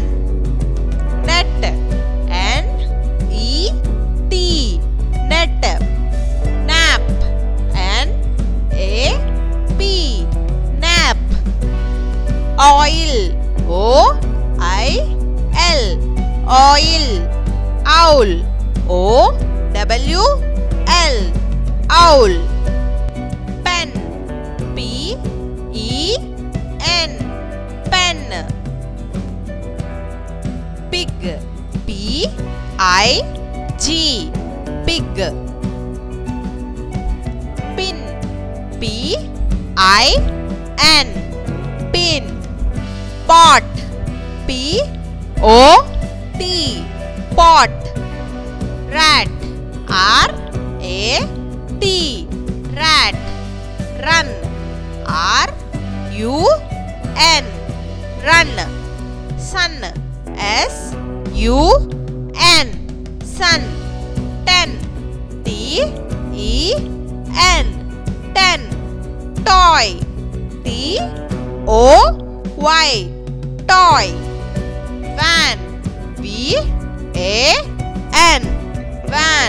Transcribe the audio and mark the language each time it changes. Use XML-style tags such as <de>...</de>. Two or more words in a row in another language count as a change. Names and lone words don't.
<en>Net, N-E-T, net. Nap, N-A-P, nap. Oil, O-I-L, oil. Owl, O-W-L, owl. Pen, P-E-N, pen. Pig, P-I-G, pig. Pin, P-I-N, pin. Pot, P-O-T, pot. Rat, R-A-T, rat. Run, R-U-N, run. Sun, S-U-N, sun. 10, T E N, ten. Toy, T O Y, toy. Van, V A N, van.</en>